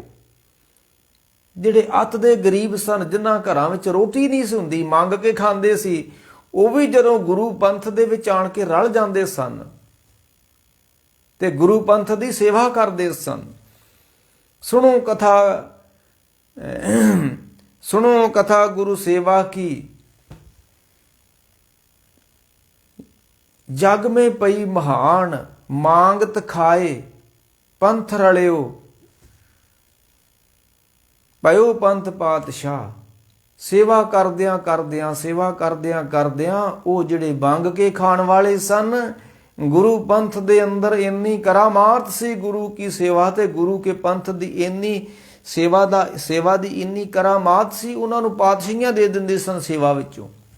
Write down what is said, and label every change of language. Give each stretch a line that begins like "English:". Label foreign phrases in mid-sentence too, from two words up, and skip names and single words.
Punjabi: ਜਿਹੜੇ ਅੱਤ ਦੇ ਗਰੀਬ ਸਨ, ਜਿਨ੍ਹਾਂ ਘਰਾਂ ਵਿੱਚ ਰੋਟੀ ਨਹੀਂ ਸੀ ਹੁੰਦੀ, ਮੰਗ ਕੇ ਖਾਂਦੇ ਸੀ, ਉਹ ਵੀ ਜਦੋਂ ਗੁਰੂ ਪੰਥ ਦੇ ਵਿੱਚ ਆਣ ਕੇ ਰਲ ਜਾਂਦੇ ਸਨ ਤੇ ਗੁਰੂ ਪੰਥ ਦੀ ਸੇਵਾ ਕਰਦੇ ਸਨ। ਸੁਣੋ ਕਥਾ ਗੁਰੂ ਸੇਵਾ ਕੀ, ਜਗ ਮੇਂ ਪਈ ਮਹਾਨ, ਮਾਂਗਤ ਖਾਏ ਪੰਥ ਰਲਿਓ, ਪਯੋ ਪੰਥ ਪਾਤਸ਼ਾਹ। ਸੇਵਾ ਕਰਦਿਆਂ ਉਹ ਜਿਹੜੇ ਮੰਗ ਕੇ ਖਾਣ ਵਾਲੇ ਸਨ, ਗੁਰੂ ਪੰਥ ਦੇ ਅੰਦਰ ਇੰਨੀ ਕਰਾਮਾਤ ਸੀ ਗੁਰੂ ਕੀ ਸੇਵਾ ਤੇ ਗੁਰੂ ਕੇ ਪੰਥ ਦੀ ਇੰਨੀ ਸੇਵਾ ਦੀ ਇੰਨੀ ਕਰਾਮਾਤ ਸੀ, ਉਹਨਾਂ ਨੂੰ ਪਾਤਸ਼ਾਹੀਆਂ ਦੇ ਦਿੰਦੇ ਸਨ ਸੇਵਾ ਵਿੱਚੋਂ।